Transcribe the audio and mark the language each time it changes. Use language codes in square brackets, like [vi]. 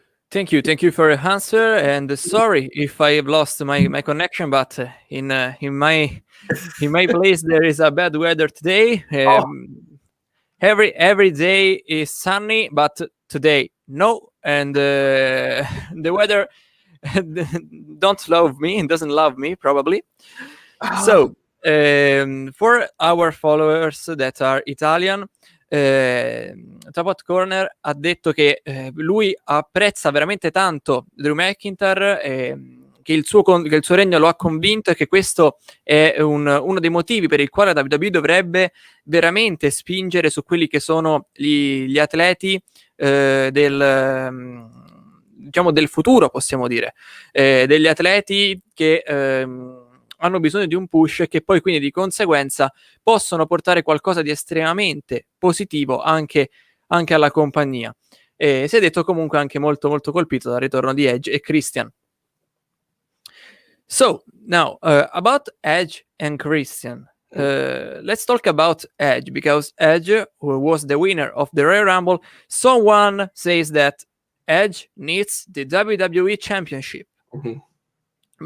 [en] thank you for your answer, and sorry if I have lost my connection, but in my place there is a bad weather today. Every day is sunny, but today no, and the weather doesn't love me probably. So for our followers that are Italian, [it] Tapot Corner ha detto che lui apprezza veramente tanto Drew McIntyre, che il suo regno lo ha convinto, e che questo è uno dei motivi per il quale la WWE dovrebbe veramente spingere su quelli che sono gli atleti del futuro, possiamo dire, degli atleti che hanno bisogno di un push, e che poi quindi di conseguenza possono portare qualcosa di estremamente positivo anche alla compagnia. Si è detto comunque anche molto molto colpito dal ritorno di Edge e Christian. [en] So now about Edge and Christian, let's talk about Edge, because Edge, who was the winner of the Royal Rumble, someone says that Edge needs the WWE Championship. Mm-hmm.